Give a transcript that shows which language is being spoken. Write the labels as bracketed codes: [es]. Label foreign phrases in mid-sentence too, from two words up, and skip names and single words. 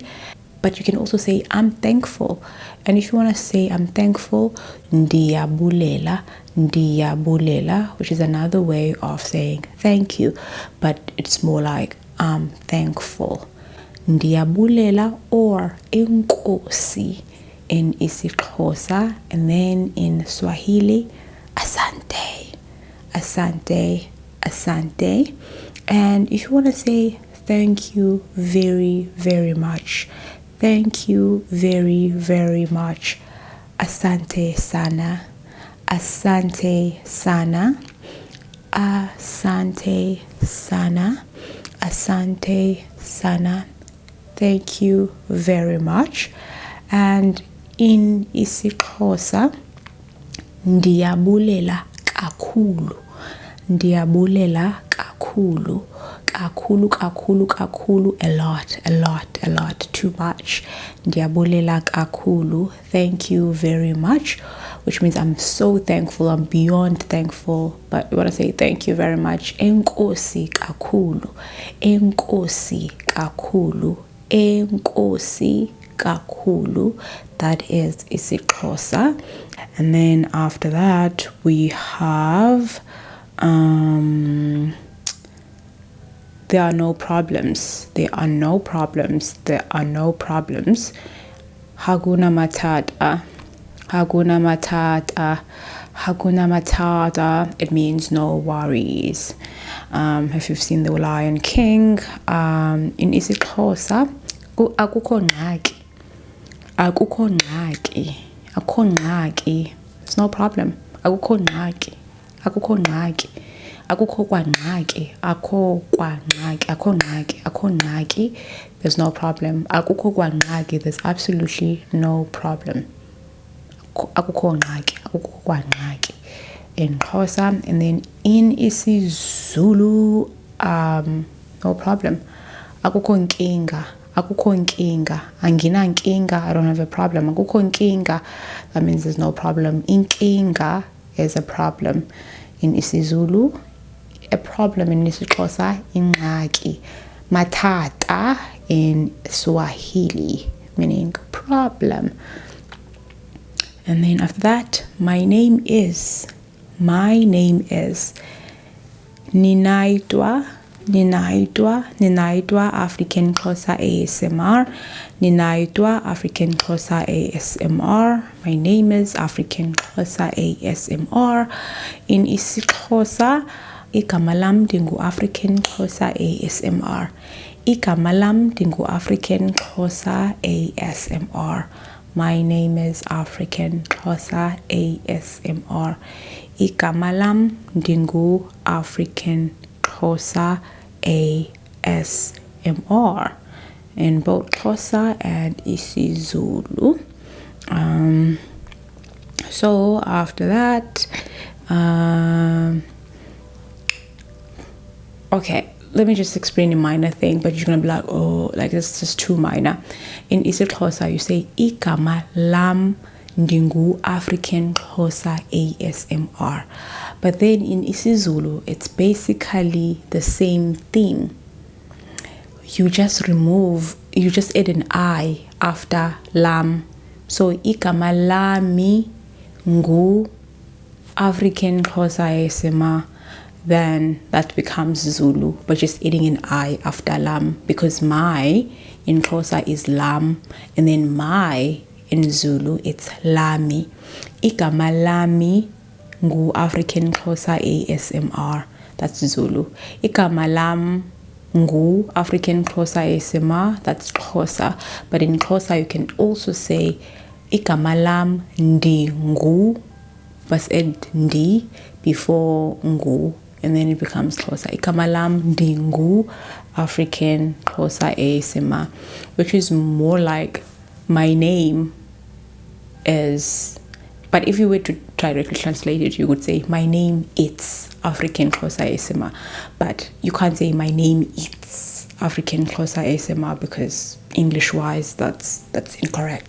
[en] But you can also say I'm thankful. And if you want to say I'm thankful, [xh] ndiyabulela. Ndiyabulela, [en] which is another way of saying thank you, but it's more like I'm thankful. [xh] Ndiyabulela or enkosi in isiXhosa. [en] And then in Swahili, asante. [sw] Asante. Asante. [en] And if you want to say thank you very, very much, thank you very, very much, [sw] asante sana. Asante sana. Asante sana. Asante sana. [en] Thank you very much. And in isiXhosa, [xh] ndiyabulela kakhulu. Ndiyabulela kakhulu. Kakhulu, kakhulu, kakhulu, [en] a lot, a lot, a lot, too much. [xh] Ndiyabulela kakhulu, [en] thank you very much, which means I'm so thankful, I'm beyond thankful, but we want to say thank you very much. [xh] Enkosi kakhulu, enkosi kakhulu, enkosi kakhulu. [en] That is isiXhosa. And then after that we have there are no problems. There are no problems. There are no problems. [sw] Hakuna matata. Hakuna matata. Hakuna matata. [en] It means no worries. If you've seen The Lion King, in isiXhosa, [xh] akukho ngxaki. Akukho ngxaki. Akukho ngxaki. [en] It's no problem. [xh] Akukho ngxaki. Akukho ngxaki. Akukho kwangxaki. Akho kwangxaki. Akho ngxaki. Akho ngxaki. [en] There's no problem. [xh] Akukho kwangxaki. [en] There's absolutely no problem. [xh] Akukho ngxaki. Akukho kwangxaki. [en] In Xhosa. And then in isiZulu, no problem. [zu] Akukho nkinga. Akukho nkinga. Angina nkinga. [en] I don't have a problem. [zu] Akukho nkinga. [en] That means there's no problem. Inkinga is a problem. In isiZulu, a problem. In isiXhosa, ingxaki. Matata in Swahili, meaning problem. And then after that, my name is Ninaitwa African Xhosa ASMR. [sw] Ninaitwa African Xhosa ASMR. [en] My name is African Xhosa ASMR. In isiXhosa, [xh] igama lam ndingu [en] African Xhosa ASMR. [xh] Igama lam ndingu African Xhosa ASMR. [en] My name is African Xhosa ASMR. [xh] Igama lam ndingu African Xhosa ASMR. [en] In both Xhosa and isiZulu. So after that, okay, let me just explain a minor thing, but you're gonna be like, oh, like it's just too minor. In isiXhosa, you say [xh] igama lam ndingu [en] African Xhosa ASMR. But then in isiZulu, it's basically the same thing. You just add an I after lam. [zu] So igama lami ngu African Xhosa Xhosa, [en] then that becomes Zulu, but just adding an I after lam, because my in Xhosa is lam, and then my in Zulu it's lami. [zu] Igama lami ngu African Xhosa ASMR, [en] that's Zulu. [xh] Igama lam ngu African Xhosa ASMR, [en] that's Xhosa. But in Xhosa you can also say [xh] igama lam ndi ngu, [en] but add ndi before ngu, and then it becomes Xhosa. [xh] Igama lam ndi ngu African Xhosa ASMR, [en] which is more like my name is. But if you were to directly translate it, you would say my name it's African Xhosa ASMR. But you can't say my name it's African Xhosa ASMR, because English wise that's incorrect.